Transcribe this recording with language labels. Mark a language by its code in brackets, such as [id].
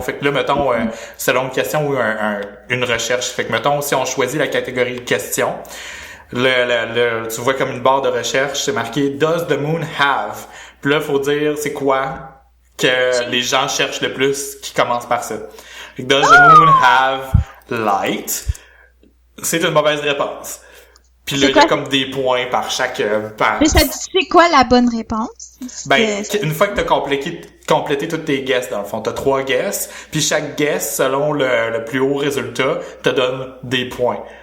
[fr] Fait que là mettons selon une question ou une recherche. Fait que mettons si on choisit la catégorie question. Tu vois comme une barre de recherche, c'est marqué [en] Does the moon have? [fr] Puis là, faut dire c'est quoi que les gens cherchent le plus qui commence par ça. Fait que [en] Does the moon have light? [fr] C'est une mauvaise réponse. Puis là, il y a comme des points par chaque Mais ça dit c'est quoi la bonne réponse? Ben, une fois que t'as complété toutes tes guesses, dans le fond, t'as 3 guesses, puis chaque guess, selon le plus haut résultat, te donne des points.